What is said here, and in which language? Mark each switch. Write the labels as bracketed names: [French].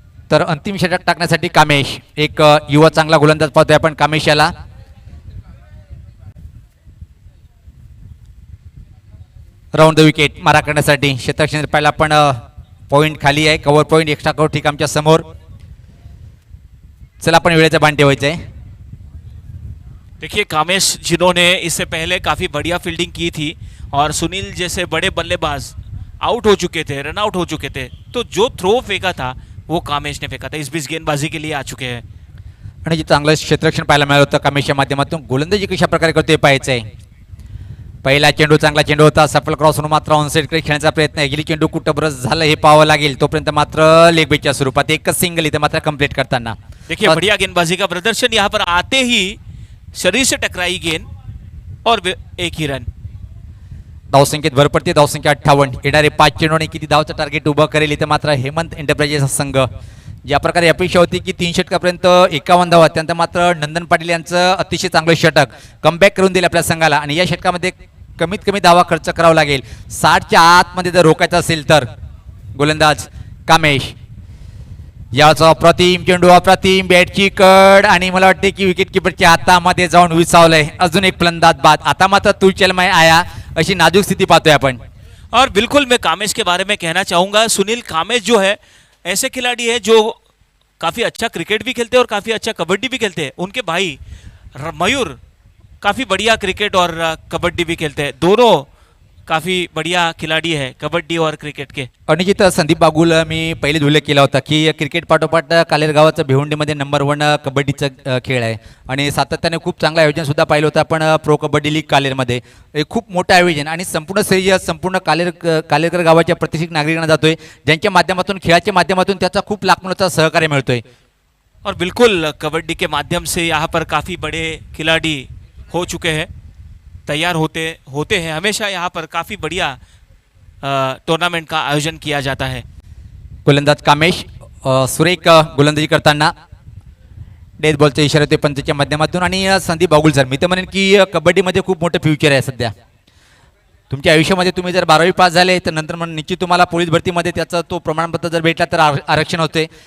[Marathi] तर अंतिम षटक टाकण्यासाठी कामेश, एक युवा चांगला गोलंदाज पाहतोय आपण कामेश याला. राऊंड द विकेट मारा करण्यासाठी क्षेत्ररक्षण पाहिलं आपण, पॉईंट खाली आहे, कव्हर पॉईंट एक्स्ट्रा कव्हर ठीक आमच्या समोर. चला आपण वेळेचा बाण ठेवायचा आहे. [Hindi] देखिए कामेश जिन्होंने इससे पहले काफी बढ़िया फील्डिंग की थी और सुनील जैसे बड़े बल्लेबाज आउट हो चुके थे, रन आउट हो चुके थे, तो जो थ्रो फेंका था वो कामेश ने फेंका था. इस बीच गेंदबाजी के लिए आ चुके हैं. [Marathi] आणि जे चांगलं क्षेत्ररक्षण पाहायला मिळालं होतं कामेशच्या माध्यमातून. गोलंदाजी कशा प्रकारे करतोय पाहायचं आहे. पहिला चेंडू चांगला चेंडू होता, सफल क्रॉस होऊन मात्र ऑनसाईडकडे खेळण्याचा प्रयत्न आहे. गेली चेंडू कुठं बरं झालं हे पाहावं लागेल. तोपर्यंत मात्र लेग बेटच्या स्वरूपात एकच सिंगल इथे मात्र कंप्लीट करताना. [Hindi] देखिए बढ़िया गेंदबाजी का प्रदर्शन, यहाँ पर आते ही शरीर से टकराई गेंद और एक ही रन. [Marathi] धावसंख्येत भर पडते, धावसंख्या 58. येणारे 5 चेंडू आणि किती धावचं टार्गेट उभं करेल इथे मात्र हेमंत एंटरप्राइजेस संघ. ज्या प्रकारे अपेक्षा होती की 3 षटकापर्यंत 51 धावा, त्यानंतर मात्र नंदन पाटील यांचं अतिशय चांगलं षटक कमबॅक करून दिलं आपल्या संघाला. आणि या षटकामध्ये कमीत कमी धावा खर्च करावा लागेल 60च्या आतमध्ये जर रोखायचं असेल तर. गोलंदाज कामेश, याचा अप्रतिम चेंडू, अप्रतिम बॅटची कड आणि मला वाटते की विकेट किपरच्या हातामध्ये जाऊन विसावलंय. अजून एक फलंदाज बाद. आता मात्र [Hindi] तू चल मैं आया [Marathi] अशी नाजूक स्थिती पाहतोय आपण. [Hindi] और बिल्कुल मैं कामेश के बारे में कहना चाहूंगा, सुनील कामेश जो है ऐसे खिलाड़ी है जो काफी अच्छा क्रिकेट भी खेलते हैं और काफी अच्छा कबड्डी भी खेलते हैं. उनके भाई मयूर काफी बढ़िया क्रिकेट और कबड्डी भी खेलते हैं. दोनों काफी बढ़िया खिलाड़ी है कबड्डी और क्रिकेट के. [Marathi] आणि जिथं संदीप बागुल मी पहिले उल्लेख केला होता की क्रिकेट पाठोपाठ कालेर गावाचं भिवंडीमध्ये नंबर 1 कबड्डीचा खेळ आहे. आणि सातत्याने खूप चांगलं आयोजन सुद्धा पाहिलं होतं आपण प्रो कबड्डी लीग कालेरमध्ये. एक खूप मोठं आयोजन आणि संपूर्ण श्रेय संपूर्ण कालेरकर गावाच्या प्रतिष्ठित नागरिकांना जातोय, ज्यांच्या माध्यमातून खेळाच्या माध्यमातून त्याचा खूप लाखमोलाचा सहकार्य मिळतोय. [Hindi] और बिल्कुल कबड्डी के माध्यम से यहाँ पर काफी बड़े खिलाड़ी हो चुके हैं, तैयार होते हैं. हमेशा यहाँ पर काफी बढ़िया टूर्नामेंट का आयोजन किया जाता है. [Marathi] गोलंदाज कामेश सुरेख गोलंदाजी करताना डेथ बॉलचा इशारा होते पंचच्या माध्यमातून. आणि संदीप बागुल सर, मी तर म्हणेन की कबड्डीमध्ये खूप मोठं फ्युचर आहे सध्या. तुमच्या आयुष्यामध्ये तुम्ही जर 12वी पास झाले तर नंतर मग निश्चित तुम्हाला पोलीस भरतीमध्ये त्याचा तो प्रमाणपत्र जर भेटला तर आरक्षण होते.